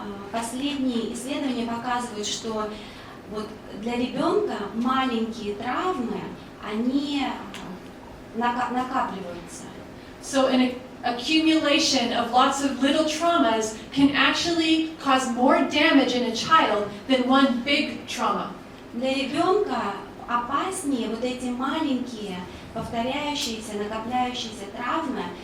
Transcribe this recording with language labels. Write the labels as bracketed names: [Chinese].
[Russian] Последние исследования показывают, что вот для ребенка маленькие травмы, они накапливаются. [English] So an accumulation of lots of little traumas can actually cause more damage in a child than one big trauma. [Russian] Для ребенка опаснее вот эти маленькие, повторяющиеся, накопляющиеся травмы.